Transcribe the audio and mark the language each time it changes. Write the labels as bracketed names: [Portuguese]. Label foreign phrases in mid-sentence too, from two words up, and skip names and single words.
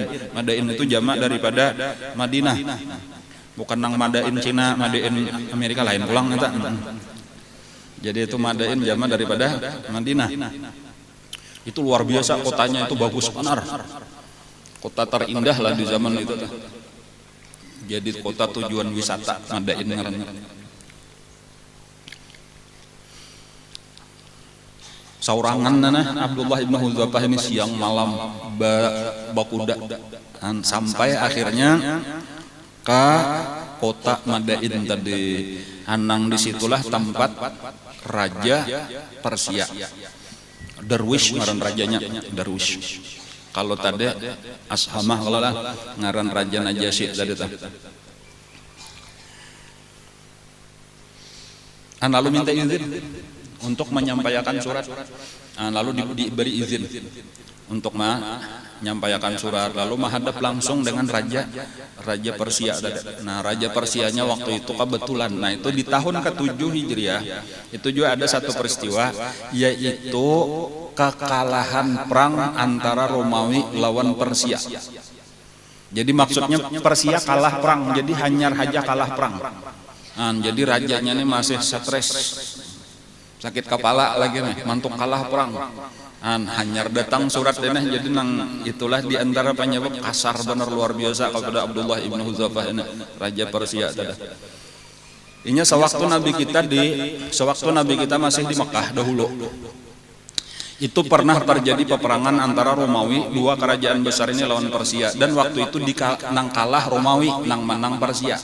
[Banjar] Madain itu jamak daripada Madinah. Bukan nang Madain Cina, Madain Amerika lain pulang eta. [Indonesian] Jadi itu Madain jamak daripada Madinah. Itu luar biasa kotanya, itu bagus benar. Kota terindah lah di zaman itu. Jadi kota tujuan wisata Madain ngarannya. [Banjar] saurangan Abdullah ibn Hudzafah ini siang malam bakuda sampai akhirnya ke kota Madain tadi. Anang disitulah tempat raja Persia. Darwish ngaran rajanya, Darwish. Kalau tadi Ashamah kalau lah ngaran raja Najasyi tadi tah. [Indonesian] Lalu minta izin untuk menyampaikan surat. Lalu diberi izin untuk menyampaikan surat. Lalu menghadap langsung dengan raja Persia. Nah, raja Persianya waktu itu kebetulan. Nah, itu di tahun ke-7 Hijriah. Itu juga ada satu peristiwa, yaitu kekalahan perang antara Romawi lawan Persia. [Banjar] Jadi maksudnya Persia kalah perang, jadi hanyar haja kalah perang. Jadi rajanya ini masih stres, sakit kepala lagi nih, mantuk kalah perang. Hanyar datang surat denah, jadi nang itulah diantara penyebab kasar benar luar biasa kepada Abdullah ibn Hudzafah ini, raja Persia tadi. [Indonesian] Ini sewaktu Nabi kita masih di Mekah dahulu. Itu pernah terjadi peperangan antara Romawi, dua kerajaan besar ini lawan Persia, dan waktu itu nang kalah Romawi, nang menang Persia.